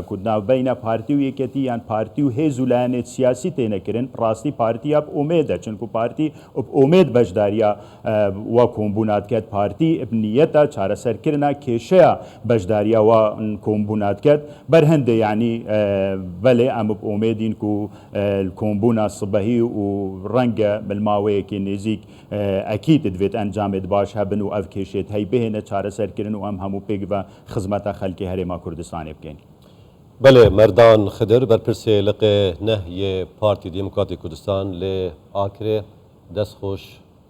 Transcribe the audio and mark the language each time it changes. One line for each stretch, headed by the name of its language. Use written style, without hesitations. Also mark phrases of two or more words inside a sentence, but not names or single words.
Kurdish: کودنا بینە پارتی و یەکەتی یان پارتی و هێز و لایەنێت سیاسی تێنەکردن ڕاستی پارتیا ئومێدە چونکو پارتی ئومێد بەشداریە وا کۆمبووناتکەت پارتی ئبنیەتە چارەسەرکردنا کێشەیە بەشداریە وا کۆمبووناتکەت بەرهەندە یعنی بەلێ ئەمە ئومێدین و کۆمبوونا سبەهی و ڕەنگە بلماوەیەکی نێزیک ئەکیت دەوێت ئەنجامێت باش هەبن و ئەو کێشێت هەی بهێنە چارەسەرکردن و ئەم هەموو پێک بە خزمەتە خەلکی هەرێما کوردستانی بکەین. بله مردان خضر برپرسه لقه نهی پارتی دموکراتی کردستان ل آکره دست خوش